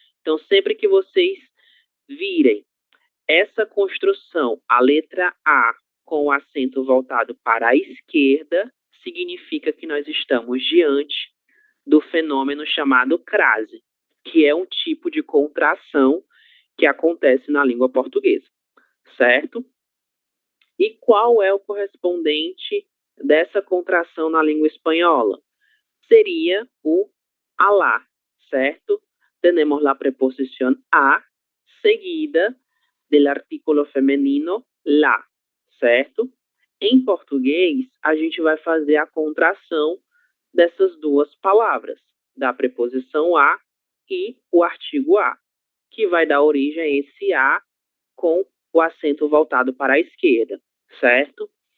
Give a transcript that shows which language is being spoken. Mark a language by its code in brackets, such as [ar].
[pt] Então, sempre que vocês virem essa construção, a letra A com o acento voltado para a esquerda, significa que nós estamos diante do fenômeno chamado crase, que é um tipo de contração que acontece na língua portuguesa, certo? E qual é o correspondente dessa contração na língua espanhola? Seria o alá, certo? [es] Tenemos la preposición a seguida del artículo feminino la, certo? [pt] Em português, a gente vai fazer a contração dessas duas palavras, da preposição a e o artigo a, que vai dar origem a esse a com o acento voltado para a esquerda, certo?